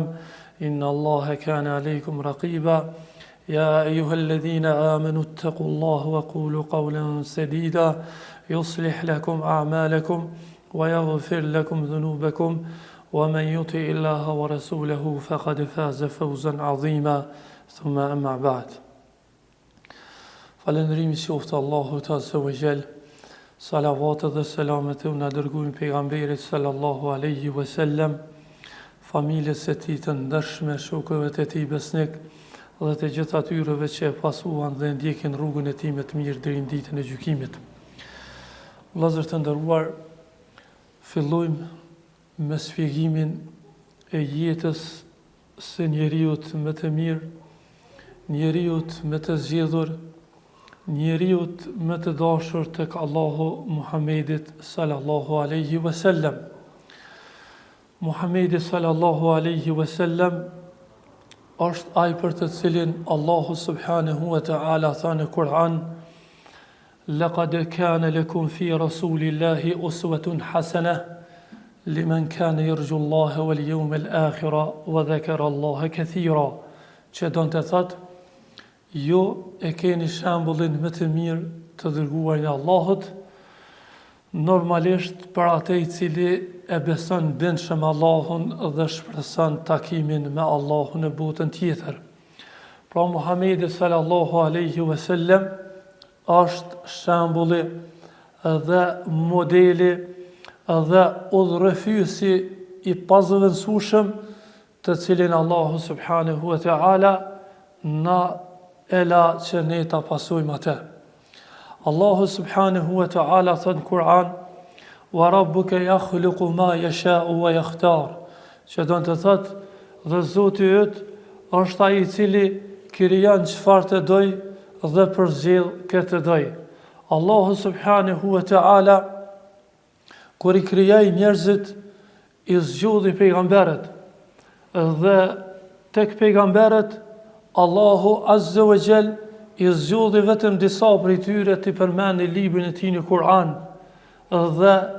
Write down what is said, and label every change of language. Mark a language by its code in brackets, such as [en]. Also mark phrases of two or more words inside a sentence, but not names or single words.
[ar] إن الله كان عليكم رقيبا يا أيها الذين آمنوا اتقوا الله وقولوا قولا سديدا يصلح لكم أعمالكم ويغفر لكم ذنوبكم ومن يطع الله ورسوله فقد فاز فوزا عظيما ثم أما بعد [sq] Falëndërimi qoftë Allahut [ar] عز وجل. [sq] Salavat dhe selamet e na dërguin pejgamberit [ar] صلى الله عليه وسلم, [sq] familjes së tij të ndershme, shokëve të tij besnik dhe të gjithë atyreve që e pasuan dhe ndjekin rrugën e tij me të mirë deri në ditën e gjykimit. Vëllezër të nderuar, fillojmë me shpjegimin e jetës së njeriut më të mirë, njeriut më të zgjedhur, njeriut më të dashur tek Allahu Muhammedit [ar] صلى الله عليه وسلم. [sq] Muhammedi [ar] صلى الله عليه وسلم [sq] është ai për të cilin Allahu [ar] سبحانه وتعالى [sq] tha në Kur'an: [ar] "لقد كان لكم في رسول الله أسوة حسنة لمن كان يرجو الله واليوم الآخر وذكر الله كثيرا." [sq] Që do të thotë, ju e keni shembullin më të mirë të dërguar nga Allahut, normalisht për atë i cili e beson bindshëm Allahun dhe shpreson takimin me Allahun në botën tjetër. Pra Muhamedi [ar] صلى الله عليه وسلم [sq] është shembulli dhe modeli dhe udhërrëfyesi i pazëvendësueshëm të cilin Allahu [ar] سبحانه وتعالى [sq] na ela që ne ta pasojmë atë. Allahu [ar] سبحانه وتعالى [sq] thot në Kur'an: [ar] "وربك يخلق ما يشاء ويختار." [sq] Që do të thotë, dhe Zoti yt është ai i cili krijon çfarë të doj dhe përzgjedh këtë doj. Allahu [ar] سبحانه وتعالى [sq] kur i krijoi njerëzit i zgjodhi pejgamberët dhe tek pejgamberët Allahu [ar] عز وجل [sq] i zgjodhi vetëm disa prej tyre të përmend në librin e tij në Kur'an, dhe